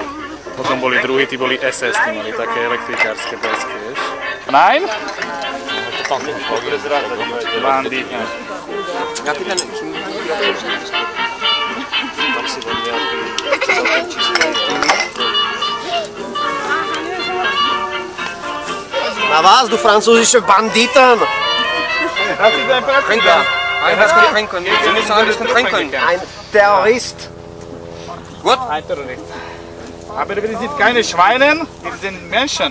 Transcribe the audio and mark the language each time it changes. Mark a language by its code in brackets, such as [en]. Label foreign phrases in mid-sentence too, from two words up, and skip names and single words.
[sk] Potom boli druhí, tí boli SS, tí mali také elektrikárske blesky, vieš. [de] Nein? Bandit, ne. [sk] Ja ty ten... Tam si bol nejaký... Na vás, [de] du französische Banditen! Trinken! Sie müssen ein bisschen trinken. Ein Terrorist. Gut? Ein Terrorist. Aber wir sind keine Schweine, wir sind Menschen.